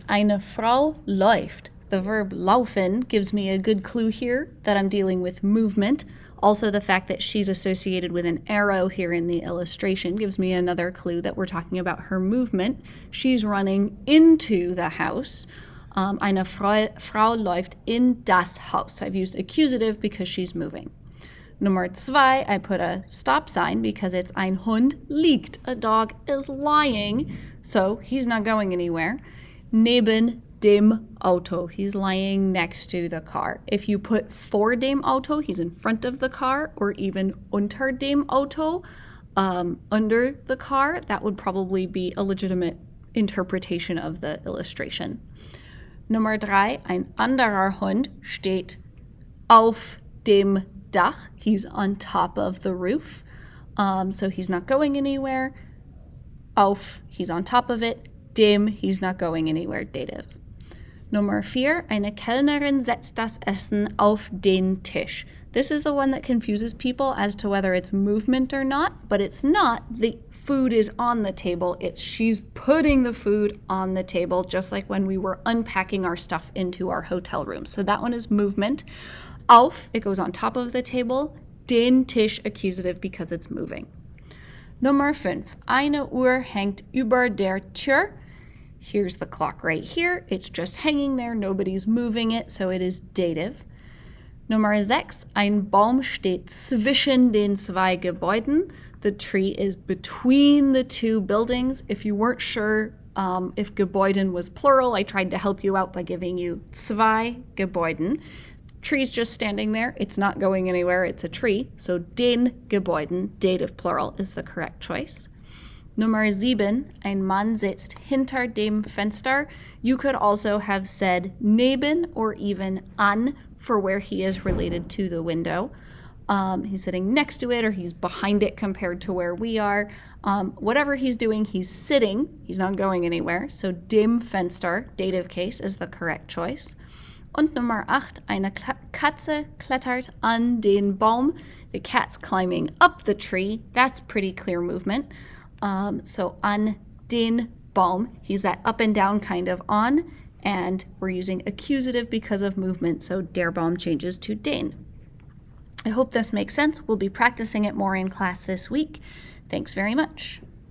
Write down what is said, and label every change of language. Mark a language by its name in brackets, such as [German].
[German] Eine Frau läuft. [English] The verb laufen gives me a good clue here that I'm dealing with movement. Also, the fact that she's associated with an arrow here in the illustration gives me another clue that we're talking about her movement. She's running into the house. [German] Eine Frau läuft in das Haus. [English] I've used accusative because she's moving. Nummer 2, I put a stop sign because it's [German] ein Hund liegt. [English] A dog is lying, so he's not going anywhere. [German] Neben dem Auto. [English] He's lying next to the car. If you put [German] vor dem Auto, [English] he's in front of the car, or even [German] unter dem Auto, [English] under the car, that would probably be a legitimate interpretation of the illustration. [German] Nummer 3, ein anderer Hund steht auf dem Dach. [English] He's on top of the roof, so he's not going anywhere. Auf, he's on top of it. Dem, he's not going anywhere, dative. [German] Nummer 4, eine Kellnerin setzt das Essen auf den Tisch. [English] This is the one that confuses people as to whether it's movement or not, but it's not. The food is on the table. It's she's putting the food on the table, just like when we were unpacking our stuff into our hotel room. So that one is movement. Auf, it goes on top of the table. [German] Den Tisch, [English] accusative because it's moving. [German] Nummer 5, eine Uhr hängt über der Tür. [English] Here's the clock right here. It's just hanging there. Nobody's moving it, so it is dative. [German] Nummer 6, ein Baum steht zwischen den zwei Gebäuden. [English] The tree is between the two buildings. If you weren't sure if Gebäuden was plural, I tried to help you out by giving you [German] zwei Gebäuden. [English] Tree's just standing there. It's not going anywhere. It's a tree. So [German] den Gebäuden, [English] dative plural, is the correct choice. [German] Nummer 7, ein Mann sitzt hinter dem Fenster. [English] You could also have said neben or even an for where he is related to the window. He's sitting next to it or he's behind it compared to where we are. Whatever he's doing, he's sitting. He's not going anywhere. So [German] dem Fenster, [English] dative case, is the correct choice. [German] Und Nummer 8, eine Katze klettert an den Baum. [English] The cat's climbing up the tree. That's pretty clear movement. So [German] an den Baum, [English] he's that up and down kind of on, and we're using accusative because of movement, so [German] der Baum [English] changes to den. I hope this makes sense. We'll be practicing it more in class this week. Thanks very much.